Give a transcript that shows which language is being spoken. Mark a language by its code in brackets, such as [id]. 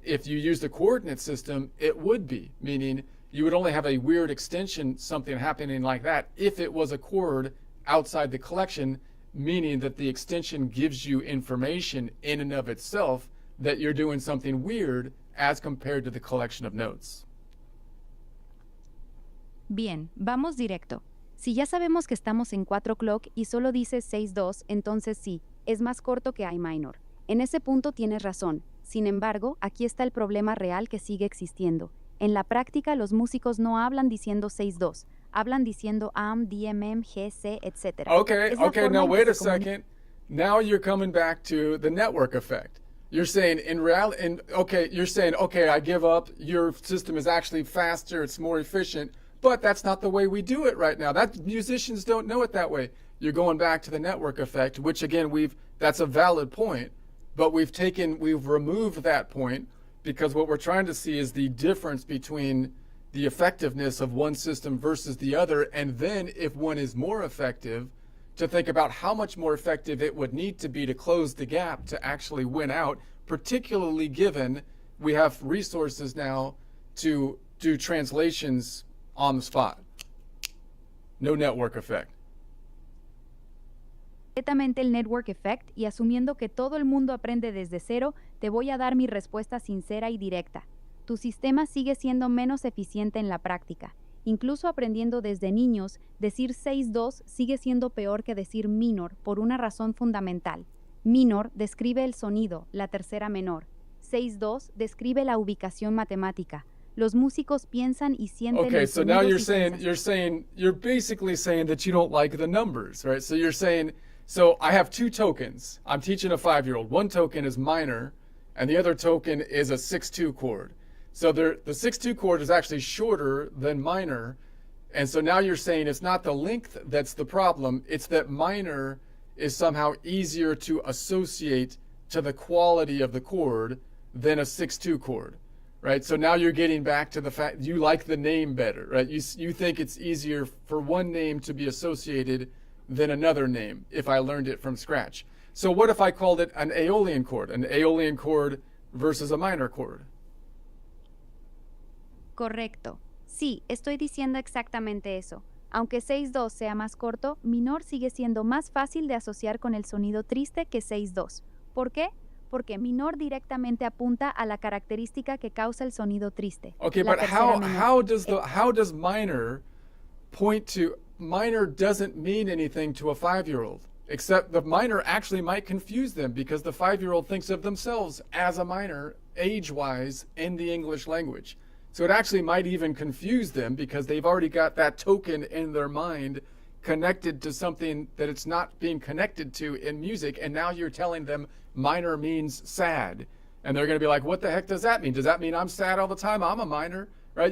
[en] If you use the coordinate system, it would be, meaning you would only have a weird extension, something happening like that, if it was a chord outside the collection, meaning that the extension gives you information in and of itself that you're doing something weird as compared to the collection of notes. [es] Bien, vamos directo. Si ya sabemos que estamos en 4 o'clock y solo dice 6-2, entonces sí, es más corto que A minor. En ese punto tienes razón. Sin embargo, aquí está el problema real que sigue existiendo. En la práctica, los músicos no hablan diciendo 6-2, hablan diciendo AM, DMM, GC, etc. [en] Okay, now wait a second. Now you're coming back to the network effect. You're saying okay, I give up. Your system is actually faster, it's more efficient, but that's not the way we do it right now. Musicians don't know it that way. You're going back to the network effect, which again, that's a valid point, but we've removed that point because what we're trying to see is the difference between the effectiveness of one system versus the other, and then if one is more effective, to think about how much more effective it would need to be to close the gap to actually win out, particularly given we have resources now to do translations on the spot. No network effect. [es] Completamente el network effect, y asumiendo que todo el mundo aprende desde cero, te voy a dar mi respuesta sincera y directa. Tu sistema sigue siendo menos eficiente en la práctica. Incluso aprendiendo desde niños, decir 6-2 sigue siendo peor que decir minor por una razón fundamental. Minor describe el sonido, la tercera menor. 6-2 describe la ubicación matemática. Los músicos piensan y sienten [en] Okay, [es] el [en] so now [es] sonido [en] you're basically saying that you don't like the numbers, right? So you're saying, so I have 2 tokens. I'm teaching a 5-year-old. One token is minor, and the other token is a 6-2 chord. So the 6-2 chord is actually shorter than minor, and so now you're saying it's not the length that's the problem, it's that minor is somehow easier to associate to the quality of the chord than a 6-2 chord, right? So now you're getting back to the fact you like the name better, right? You think it's easier for one name to be associated than another name if I learned it from scratch. So what if I called it an Aeolian chord versus a minor chord? [es] Correcto. Sí, estoy diciendo exactamente eso. Aunque 6-2 sea más corto, minor sigue siendo más fácil de asociar con el sonido triste que 6-2. ¿Por qué? Porque minor directamente apunta a la característica que causa el sonido triste. [en] Okay, [es] la [en] but [es] tercera menor. [en] how does minor point to minor doesn't mean anything to a 5-year-old, except the minor actually might confuse them because the 5-year-old thinks of themselves as a minor age-wise in the English language. So it actually might even confuse them because they've already got that token in their mind connected to something that it's not being connected to in music, and now you're telling them minor means sad. And they're going to be like, what the heck does that mean? Does that mean I'm sad all the time? I'm a minor. right?